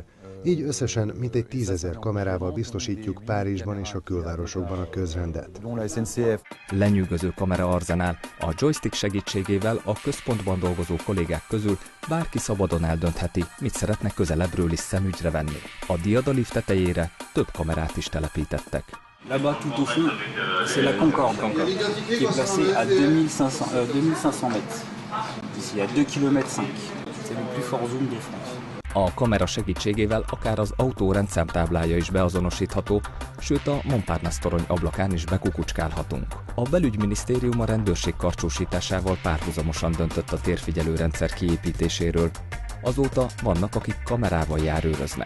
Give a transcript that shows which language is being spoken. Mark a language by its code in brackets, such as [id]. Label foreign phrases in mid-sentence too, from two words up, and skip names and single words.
[hu] Így összesen mintegy 10 000 kamerával biztosítjuk Párizsban és a külvárosokban a közrendet. Lenyűgöző kamera arzenál. A joystick segítségével a központban dolgozó kollégák közül bárki szabadon eldöntheti, mit szeretne közelebbről is szemügyre venni. A diadalift tetejére több kamerát is telepítettek. [fr] Là-bas, tout au fond, c'est la Concorde, qui est placée à 2500 mètres. Ici, à 2,5 km. C'est le plus fort zoom de France. [hu] A kamera segítségével akár az autó rendszámtáblája is beazonosítható, sőt a Montparnasse torony ablakán is bekukucskálhatunk. A belügyminisztérium a rendőrség karcsúsításával párhuzamosan döntött a térfigyelőrendszer kiépítéséről. Azóta vannak, akik kamerával járőröznek.